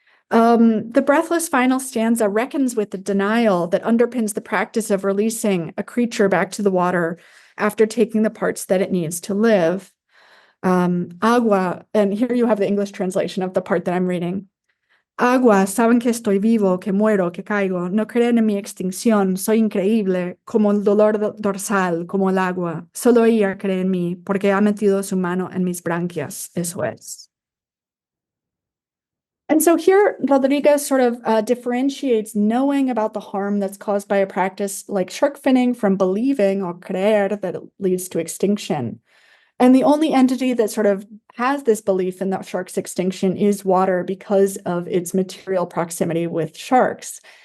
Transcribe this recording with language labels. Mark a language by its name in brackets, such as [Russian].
[English] The breathless final stanza reckons with the denial that underpins the practice of releasing a creature back to the water after taking the parts that it needs to live. Agua, and here you have the English translation of the part that I'm reading. [Spanish] Agua, saben que estoy vivo, que muero, que caigo. No creen en mi extinción. Soy increíble, como el dolor dorsal, como el agua. Solo ella cree en mí, porque ha metido su mano en mis branquias. Eso es. [English] And so here, Rodriguez sort of differentiates knowing about the harm that's caused by a practice like shark finning from believing or creer that it leads to extinction. And the only entity that sort of has this belief in the shark's extinction is water because of its material proximity with sharks.